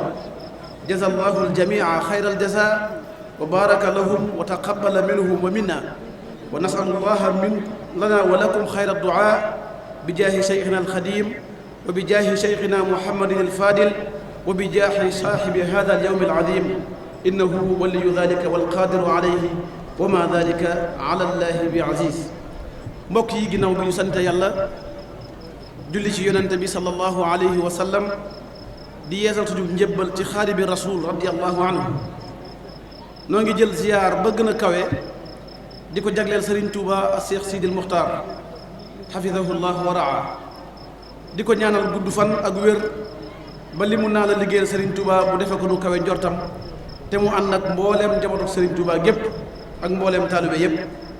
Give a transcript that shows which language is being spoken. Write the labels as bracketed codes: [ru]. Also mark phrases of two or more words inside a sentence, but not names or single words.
[ar] جزا الله الجميع خير الجزاء وبارك لهم وتقبل منهم ومنا، ونسأل الله لنا ولكم خير الدعاء بجاه شيخنا الخديم وبجاه شيخنا محمد الفاضل وبجاه صاحب هذا اليوم العظيم، إنه ولي ذلك والقادر عليه وما ذلك على الله بعزيز. [wo] mbokk yi ginnaaw bi ñu sant yàlla julli ci yonente bi [ar] صلى الله عليه وسلم [wo] di yeesal suñu njëbbal ci xaadibi rasul [ar] رضي الله عنه, [wo] noo ngi jël ziyaar ba gën a kawe di ko jagleel Serigne Touba ak Cheikh Sidil Muxtaar xafidahullah wa raa, di ko ñaanal gudd fan ak wér ba li mu naa la liggéeyal Serigne Touba bu defe ko nu kawe njortam, te mu ànd ak mbooleem njabootu Serigne Touba gépp ak mbooleem taalibe yépp.